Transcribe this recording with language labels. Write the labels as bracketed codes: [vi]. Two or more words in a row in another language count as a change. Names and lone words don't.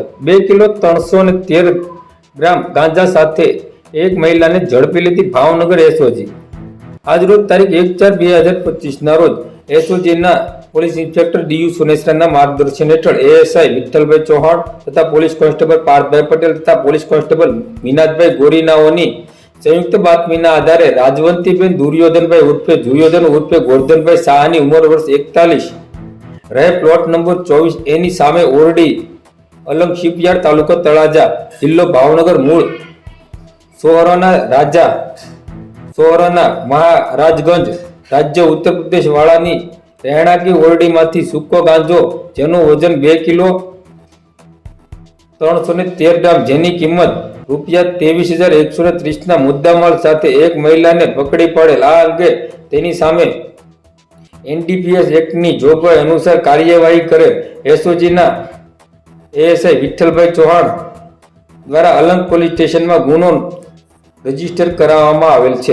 [gu] 2 કિલો 313 ગ્રામ ગાંજા સાથે એક મહિલાને ઝડપી લીધી ભાવનગર એસઓજી। આજરોજ તારીખ 1/4/2025 ના રોજ એસઓજીના [en] police inspector [gu] ડીયુ સુનેસરાના માર્ગદર્શન હેઠળ એએસઆઈ વિઠ્ઠલભાઈ ચૌહાણ તથા [en] police constable [gu] પાર્થભાઈ પટેલ તથા [en] police constable [gu] મીનાથભાઈ ગોરીનાઓની સંયુક્ત બાતમીના આધારે રાજવંતીબેન દુર્યોધનભાઈ ઉર્ફે દુર્યોધન ઉર્ફે ગોવર્ધનભાઈ શાહની ઉમર વર્ષ 41 રહે [en] plot number [gu] 24 એની સામે ઓરડી અલંગ શિપયાર્ડ તાલુકો તળાજા જિલ્લો ભાવનગર મૂળ સોહરાના રાજા સોહરાના મહારાજગંજ રાજ્ય ઉત્તર પ્રદેશ વાળાની રહેણાંકી ઓરડીમાંથી સૂકો ગાંજો જેનું વજન 2 કિલો 313 ગ્રામ જેની કિંમત ₹23,130 ના મુદ્દામાલ સાથે એક મહિલાને પકડી પડેલ। આ અંગે તેની સામે એનડીપીએસ એક્ટની જોગવાઈ અનુસાર કાર્યવાહી કરે એસઓજીના એએસઆઈ વિઠ્ઠલભાઈ ચૌહાણ દ્વારા અલંગ પોલીસ સ્ટેશનમાં ગુનો રજીસ્ટર કરાવવામાં આવેલ છે।